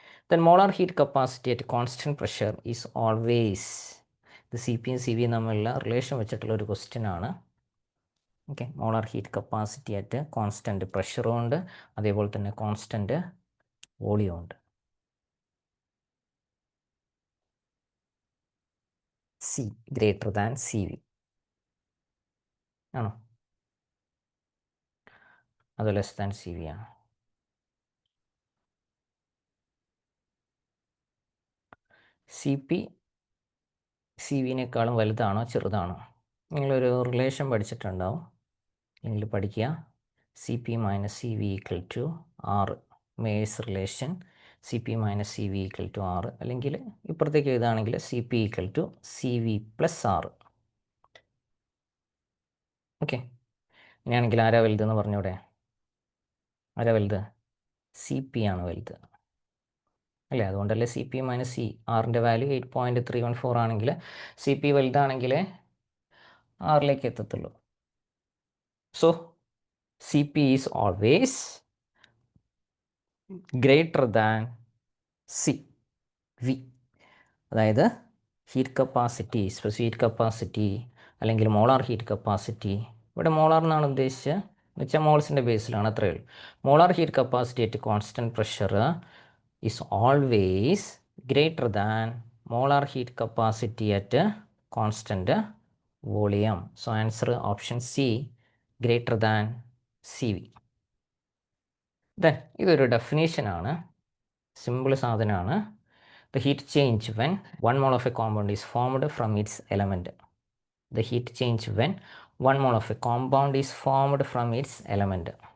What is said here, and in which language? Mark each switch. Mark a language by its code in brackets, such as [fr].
[en] Then molar heat capacity at constant pressure is always. [ml] ഇത് CP യും CV തമ്മിലുള്ള relation വെച്ചിട്ടുള്ള ഒരു ക്വസ്റ്റ്യൻ ആണ്. Okay, molar heat capacity at constant പ്രഷറും ഉണ്ട്, അതേപോലെ തന്നെ കോൺസ്റ്റൻറ്റ് വോളിയം ഉണ്ട്. [en] C greater than CV ആണോ? അത് less than CV ആണ്. [ml] CP CVനേക്കാളും വലുതാണോ ചെറുതാണോ? നിങ്ങളൊരു റിലേഷൻ പഠിച്ചിട്ടുണ്ടാവും, അല്ലെങ്കിൽ പഠിക്കുക. CP - CV = R. Mayers relation. CP - CV = R, അല്ലെങ്കിൽ ഇപ്പുറത്തേക്ക് എഴുതുകയാണെങ്കിൽ CP = CV + R. ഓക്കെ, ഇനിയാണെങ്കിൽ ആരാ വലുതെന്ന് പറഞ്ഞൂടെ? ആരാ വലുത്? സി പി ആണ് വലുത് അല്ലേ? അതുകൊണ്ടല്ലേ സി പി മൈനസ് സി. ആറിൻ്റെ വാല്യൂ 8.314 ആണെങ്കിൽ സി പി വലുതാണെങ്കിൽ ആറിലേക്ക് എത്തത്തുള്ളൂ. [en] So C P is always greater than C V. [ml] അതായത് heat capacity, specific heat capacity അല്ലെങ്കിൽ മോളാർ ഹീറ്റ് കപ്പാസിറ്റി, ഇവിടെ മോളാർ എന്നാണ് ഉദ്ദേശിച്ചത് എന്ന് വെച്ചാൽ മോൾസിൻ്റെ ബേസിലാണ്, അത്രയേ ഉള്ളൂ. [en] Molar heat capacity at constant pressure is always greater than molar heat capacity at constant volume. So answer option C, greater than C V. [ml] Then ഇതൊരു ഡെഫിനേഷനാണ്, സിമ്പിൾ സാധനമാണ്. [en] The heat change when 1 mole of a compound is formed from its element. The heat change when 1 mole of a compound is formed from its element.